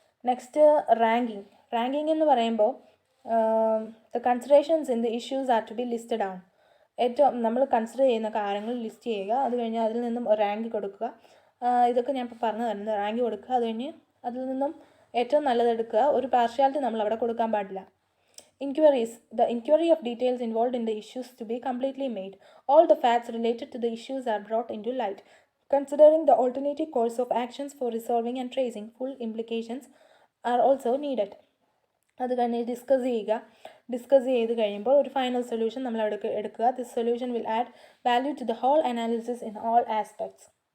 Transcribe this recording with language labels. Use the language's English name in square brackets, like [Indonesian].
[English] next, ranking [Malayalam] എന്ന് പറയുമ്പോൾ [English] The considerations in the issues are to be listed down. [Malayalam] ഏറ്റവും നമ്മൾ കൺസിഡർ ചെയ്യുന്ന കാര്യങ്ങൾ ലിസ്റ്റ് ചെയ്യുക. അത് കഴിഞ്ഞ് അതിൽ നിന്നും ഒരു റാങ്ക് കൊടുക്കുക. ഇതൊക്കെ ഞാൻ ഇപ്പോൾ പറഞ്ഞു തരുന്നത്. റാങ്ക് കൊടുക്കുക, അത് കഴിഞ്ഞ് അതിൽ നിന്നും ഏറ്റവും നല്ലത് എടുക്കുക. ഒരു പാർഷ്യാലിറ്റി നമ്മൾ അവിടെ കൊടുക്കാൻ പാടില്ല. [English] The inquiry of details involved in the issues to be completely made. All the facts related to the issues are brought into light. Considering the alternative course of actions for resolving and tracing full implications are also needed. [Malayalam] അത് കഴിഞ്ഞ് discuss ചെയ്ത് കഴിയുമ്പോൾ ഒരു final solution നമ്മൾ എടുക്കുക. [English] This solution will add value to the whole analysis in all aspects.